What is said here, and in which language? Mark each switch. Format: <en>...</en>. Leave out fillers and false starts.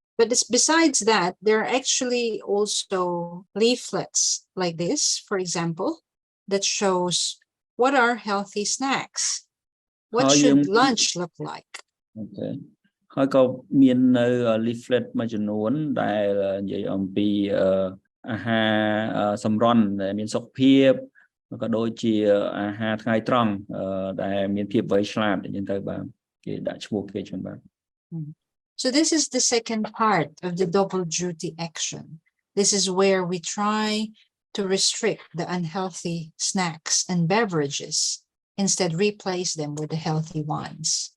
<en>But besides that, there are actually also leaflets like this, for example, that shows what are healthy snacks. What should lunch look like? Okay.</en> <km>ហើយក៏មាននៅ leaflet មួយចំនួនដែលនិយាយអំពីអាហារសម្រន់ដែលមានសុខភាពក៏ដូចជាអាហារថ្ងៃត្រង់ដែលមានភាពវៃឆ្លាតអញ្ចឹងទៅបាទគេដាក់ឈ្មោះគេចឹងបាទ</km> <en>So this is the second part of the double duty action. This is where we try to restrict the unhealthy snacks and beverages, instead replace them with the healthy ones.</en>